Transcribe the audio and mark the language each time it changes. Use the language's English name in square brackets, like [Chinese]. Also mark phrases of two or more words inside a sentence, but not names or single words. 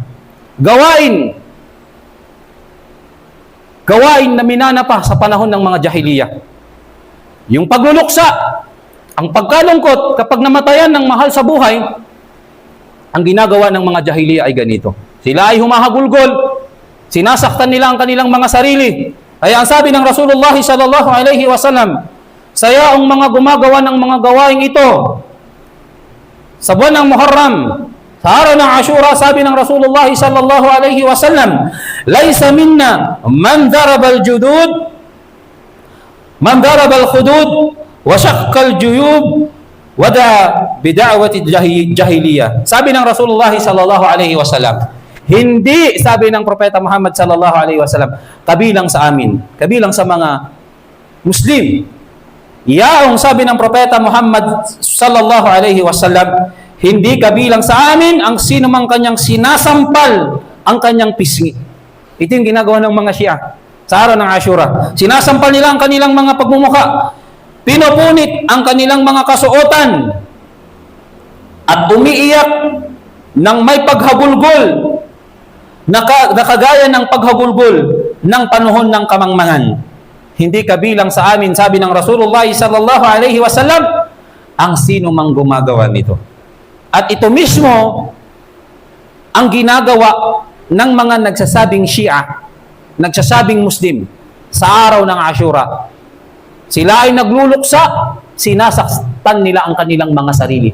[Filipino] Gawain na minana pa sa panahon ng mga jahiliya. Yung pagluluksa, ang pagkalungkot kapag namatayan ng mahal sa buhay, ang ginagawa ng mga jahiliya ay ganito. Sila ay humahagulgol, sinasaktan nila ang kanilang mga sarili. Kaya ang sabi ng Rasulullah [Arabic] صلى الله عليه وسلم, [Filipino] saya ang mga gumagawa ng mga gawain ito sa buwan ng Muharram, sa araw ng Ashura, sabi ng Rasulullah [Arabic] صلى الله عليه وسلم ليس منا من ضرب الجدود من ضرب الخدود وشق الجيوب ودعا بدعوى الجاهلية. [Filipino] Sabi ng Rasulullah [Arabic] صلى الله عليه وسلم, [Filipino] hindi, sabi ng Propeta Muhammad [Arabic] صلى الله عليه وسلم, [Filipino] kabilang sa amin, kabilang sa mga Muslim. Yaong sabi ng Propeta Muhammad [Arabic] صلى الله عليه وسلم, [Filipino] hindi kabilang sa amin ang sino mang kanyang sinasampal ang kanyang pisngi. Ito yung ginagawa ng mga Shia sa araw ng Ashura. Sinasampal nila ang kanilang mga pagmumukha, pinupunit ang kanilang mga kasuotan, at umiiyak ng may paghabulgol na kagaya ng paghabulgol ng panahon ng kamangmangan. Hindi kabilang sa amin, sabi ng Rasulullah [Arabic] صلى الله عليه وسلم, [Filipino] ang sino mang gumagawa nito. At ito mismo ang ginagawa ng mga nagsasabing Shia, nagsasabing Muslim sa araw ng Ashura. Sila ay nagluluksa, sinasaktan nila ang kanilang mga sarili.